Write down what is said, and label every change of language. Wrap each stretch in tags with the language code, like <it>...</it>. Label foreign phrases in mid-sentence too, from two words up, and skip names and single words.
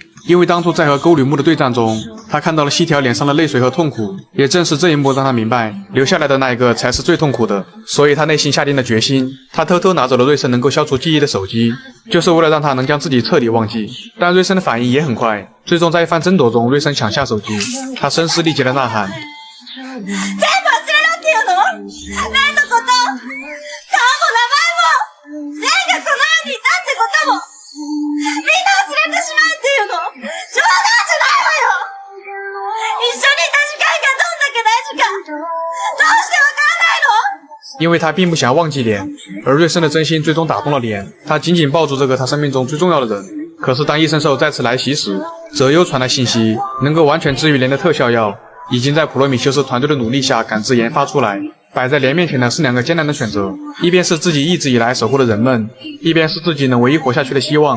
<zh>因为当初在和沟吕木的对战中，他看到了细条脸上的泪水和痛苦，也正是这一幕让他明白，留下来的那一个才是最痛苦的。所以他内心下定了决心，他偷偷拿走了瑞森能够消除记忆的手机，就是为了让他能将自己彻底忘记。但瑞森的反应也很快，最终在一番争夺中，瑞森抢下手机，他声嘶力竭的呐喊：</zh> <ja>全部忘れろっていうの？蓮のこと、顔も名前も、蓮がこの世にいたってことも、みんな忘れてしまうっていうの？冗談じゃないわよ！一緒にいた時間がどんだけ大事か、どうしてわからないの？</ja> <zh>因为他并不想忘记莲，而瑞森的真心最终打动了莲，他紧紧抱住这个他生命中最重要的人。可是当异圣兽再次来袭时，泽优传来信息，能够完全治愈莲的特效药已经在普罗米修斯团队的努力下感知研发出来。摆在莲面前的是两个艰难的选择，一边是自己一直以来守护的人们，一边是自己能唯一活下去的希望。</zh>